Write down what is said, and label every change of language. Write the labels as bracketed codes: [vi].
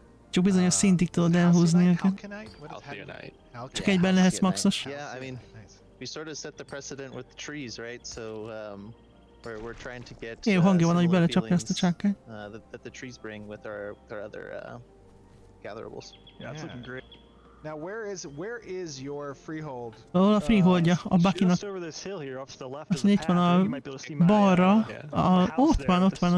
[hu] Csak bizonyos szintig tudod elhúzni őket. Csak egyben lehetsz maxos. [en] Yeah, I mean, we sort of set the precedent with the trees, right? So we're trying to get [hu] jó hangja van, hogy belecsapja ezt a csákányt. [en] That the trees bring with our other gatherables. Yeah, it's looking great. Now where is your freehold? [hu] Ahol a freeholdja, a Buckynak. Azt mondja, itt van a balra, ott van.